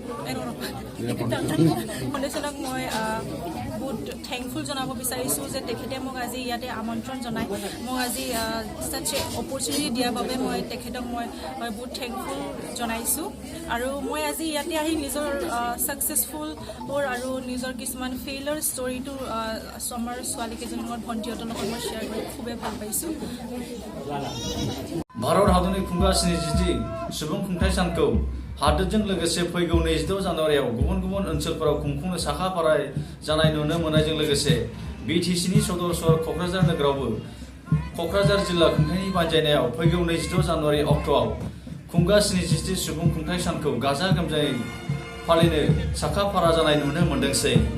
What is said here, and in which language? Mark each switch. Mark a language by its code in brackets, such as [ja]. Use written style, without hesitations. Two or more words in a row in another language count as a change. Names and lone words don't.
[as] ফাউণ্ডেশ্যনক মই বহুত থেংকফুল জনাব বিচাৰিছোঁ যে তেখেতে মোক আজি ইয়াতে আমন্ত্ৰণ জনাই মোক আজি [en] such a opportunity [as] দিয়াৰ বাবে মই তেখেতক মই বহুত থেংকফুল জনাইছোঁ আৰু মই আজি ইয়াতে আহি নিজৰ ছাকচেছফুল আৰু নিজৰ কিছুমান ফেইলৰ ষ্টৰিটো আমাৰ ছোৱালীকেইজনীৰ লগত ভণ্টিহঁতৰ লগত মই শ্বেয়াৰ কৰি খুবেই ভাল পাইছোঁ [brx] भारत हादरनि खुंगासिनो जिथि सुबुं खुंथाय सानखौ हादोरजों लोगोसे फैगौ 26 जानुवारियाव गुबुन गुबुन ओनसोलफोराव खुंफुंनो साखाफारा जानाय नुनो मोननायजों लोगोसे बिटिसिनि सदर सहर क'क्राझार नोगोरावबो क'क्राझार जिल्ला खुंथायनि बानजायनायाव फैगौ 26 जानुवारि अक्ट'आव खुंगासिनो जिथि सुबुं खुंथाय सानखौ गाजा गोमजायै फालिनो साखाफारा जानाय नुनो मोनदोंसै